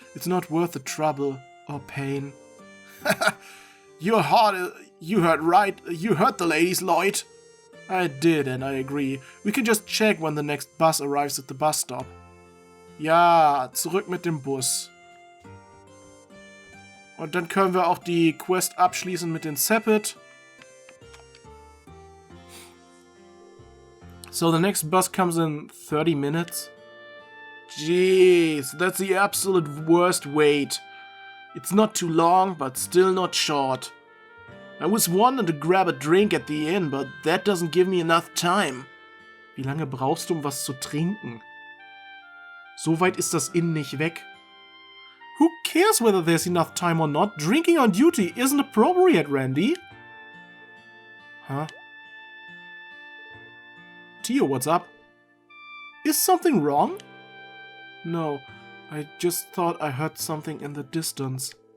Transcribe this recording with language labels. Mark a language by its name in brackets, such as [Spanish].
[English] It's not worth the trouble or pain. You heard right. You heard the ladies, Lloyd. I did, and I agree. We can just check when the next bus arrives at the bus stop. [German] Ja, zurück mit dem Bus. Und dann können wir auch die Quest abschließen mit den Sepet. [English] So the next bus comes in 30 minutes. Jeez, that's the absolute worst wait. It's not too long, but still not short. I was wanting to grab a drink at the inn, but that doesn't give me enough time. [German] Wie lange brauchst du, um was zu trinken? So weit ist das Inn nicht weg. [English] Who cares whether there's enough time or not? Drinking on duty isn't appropriate, Randy. Huh? Tio, what's up? Is something wrong? No, I just thought I heard something in the distance.